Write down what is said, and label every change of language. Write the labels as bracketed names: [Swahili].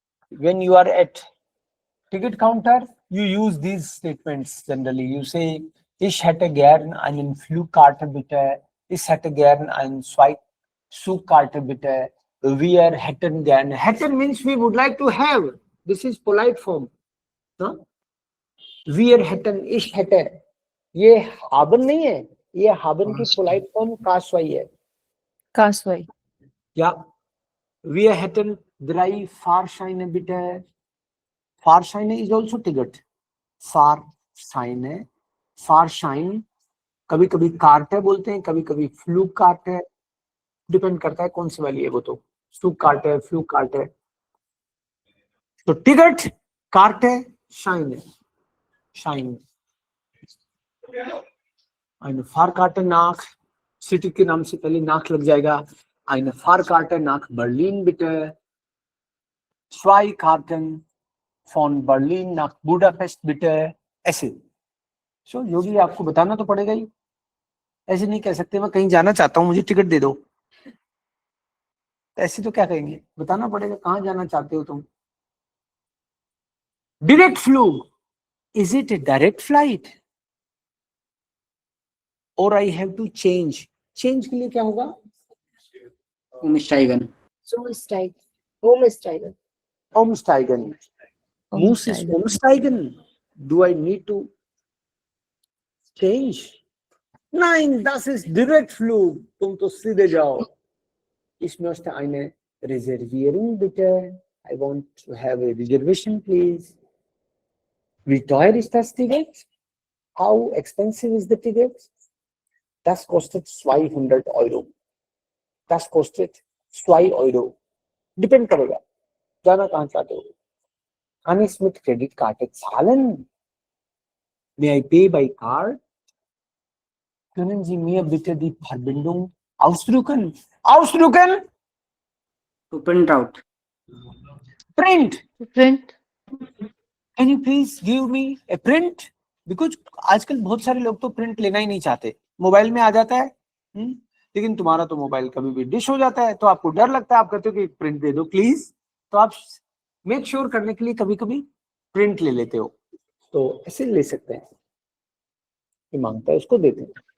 [English] When you are at ticket counter, you use these statements generally. You say, [German] ich hätte gern einen Flugkarte bitte, ich hätte gern einen Zugkarte bitte, wir hätten gern. [English] Hätten means we would like to have. This is polite form. No? [German] Wir hätten, ich hätte. [Hindi] ये haben नहीं है, ये haben की polite form Kaswai है. Kaswai. [German] Ja, wir hätten 3 Fahrscheine bitte. [English] Fahrscheine is also ticket. [Hindi] Fahrscheine, Fahrschein, कभी कभी cart है बोलते हैं, कभी कभी फ्लूक कार्ट है, डिपेंड करता है कौन सी वाली है वो। तो फ्लूक कार्ट है, फ्लूक कार्ट है। तो टिकट कार्ट है, शाइन है, shine. [German] eine Fahrkarte nach, [Hindi] city के नाम से पहले नाक लग जाएगा। [German] eine Fahrkarte nach Berlin bitte, 2 Karten von Berlin nach Budapest bitte, ऐसे। [Hindi] सो योगी आपको बताना तो पड़ेगा ही, ऐसे नहीं कह सकते मैं कहीं जाना चाहता हूँ मुझे टिकट दे दो, ऐसे तो क्या कहेंगे, बताना पड़ेगा कहाँ जाना चाहते हो तुम। [English] direct flight, is it a direct flight और I have to change, [Hindi] change के लिए क्या होगा? [German] Umsteigen. Umsteigen. Umsteigen. Umsteigen. Muss ich umsteigen? [English] Do I need to change? [German] Nein, das ist Direktflug. [Hindi] तुम तो सीधे जाओ। [German] Ich möchte eine Reservierung bitte. [English] I want to have a reservation, please. [German] Wie teuer ist das Ticket? [English] How expensive is the ticket? [German] Das kostet 200 Euro. das kostet 2 Euro. [Hindi] Depend करेगा जाना कहाँ चाहते हो. [German] Kann ich mit Kreditkarte zahlen? [English] May I pay by card? [German] Können Sie mir bitte die Verbindung ausdrucken? Ausdrucken? [English] To print out. Print. Print Can you please give me a print? Because [Hindi] आजकल बहुत सारे लोग तो print लेना ही नहीं चाहते, mobile में आ जाता है. लेकिन तुम्हारा तो मोबाइल कभी भी डिश हो जाता है, तो आपको डर लगता है, आप कहते हो कि प्रिंट दे दो प्लीज. तो आप मेक श्योर करने के लिए कभी कभी प्रिंट ले लेते हो. तो ऐसे ले सकते हैं, ये मांगता है उसको देते हैं.